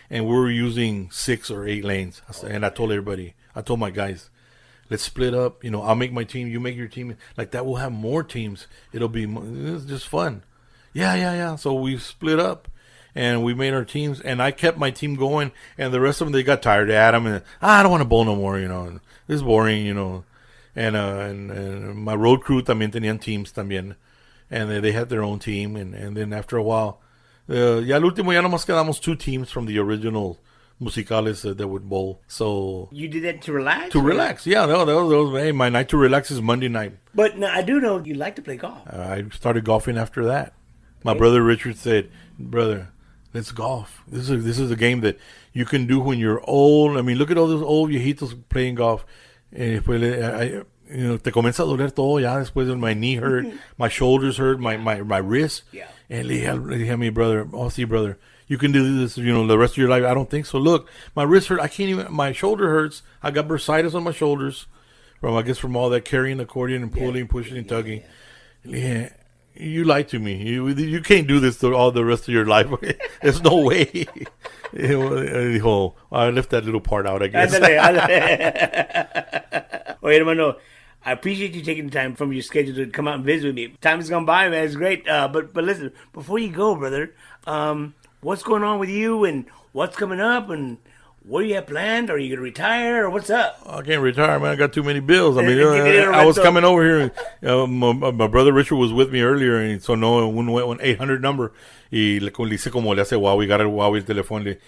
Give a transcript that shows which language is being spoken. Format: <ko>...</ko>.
<en>And we were using 6 or 8 lanes. And I told my guys, let's split up. I'll make my team. You make your team. Like that, we'll have more teams. It's just fun. Yeah. So we split up, and we made our teams. And I kept my team going. And the rest of them, they got tired. Adam and I don't want to bowl no more. This is boring. And my road crew</en> <es>también tenían teams también,</es> <en>and they had their own team. And then after a while,</en> <es>ya al último ya nomás quedamos</es> <en>2 teams from the original musicales that would bowl. So you did that to relax? To relax, yeah. That was hey, my night to relax is Monday night. But now I do know you like to play golf. I started golfing after that. My brother Richard said, "Brother, let's golf. This is a game that you can do when you're old. Look at all those old viejitos playing golf.</en> <es>And después, te comienza a doler todo ya después.</es> <en>My knee hurt, my shoulders hurt, my wrist. Yeah. And</en> <es>le dije a mi</es> <en>brother, see, brother, you can do this, the rest of your life. I don't think so. Look, my wrist hurt. I can't even. My shoulder hurts. I got bursitis on my shoulders from all that carrying the accordion and pulling, pushing, and tugging. Yeah, you lied to me. You can't do this all the rest of your life. There's no way. I left that little part out, I guess.</en> <es>Oye, hermano,</es> <en>I appreciate you taking the time from your schedule to come out and visit with me. Time has gone by, man. It's great. But listen, before you go, brother, what's going on with you and what's coming up and what do you have planned? Are you going to retire or what's up? I can't retire, man. I got too many bills. I was coming over here. My brother Richard was with me earlier, and so un 800 number.</en> <es>Y le hice como le hace Huawei, got Huawei el teléfono.</es>